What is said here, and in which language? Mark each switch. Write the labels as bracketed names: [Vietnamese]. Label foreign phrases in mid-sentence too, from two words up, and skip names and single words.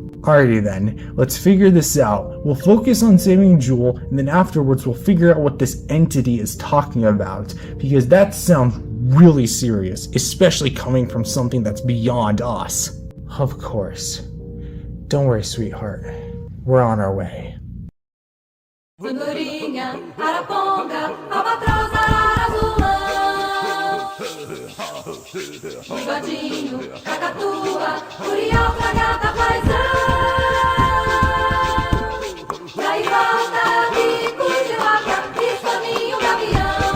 [English] Alrighty then, let's figure this out. We'll focus on saving Jewel, and then afterwards we'll figure out what this entity is talking about, because that sounds really serious, especially coming from something that's beyond us. Of course. Don't worry, sweetheart. We're on our way. [Portuguese] Andorinha, araponga, albatroz, azulão. Bigodinho, cacatua, curial, fragata, paisão. E aí volta, bico de vaca, escaminho, gavião.